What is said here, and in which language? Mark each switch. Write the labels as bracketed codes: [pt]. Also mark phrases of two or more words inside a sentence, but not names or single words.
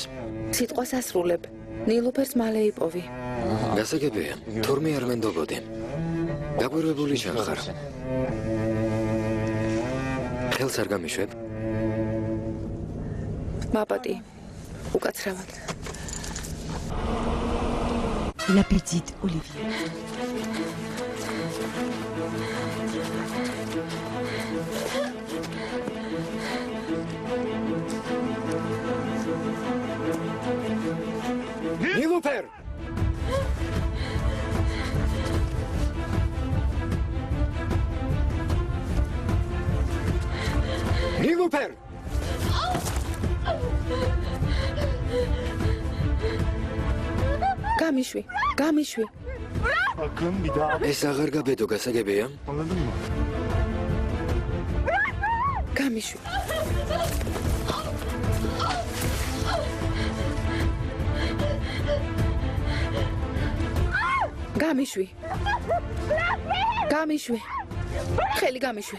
[ka] სიტყვას ასრულებ. ნილუფერს მალე იპოვი. გასაგებია, თურმე არ მენდობოდი. გაგვირვებული ჩანხარ. ხელს არ გამიშვებ? მაპატი. უკაცრავად. [fr] La petite Olivia. [ka] ნილუფერ! ნილუფერ! გამიშვი, გამიშვი. [tr] Bakın bir daha [ka] ეს აღარ გაბედო, გასაგებია? [tr] anladın mı? [ka] გამიშვი. გამიშვი. გამიშვი. ხელი გამიშვი.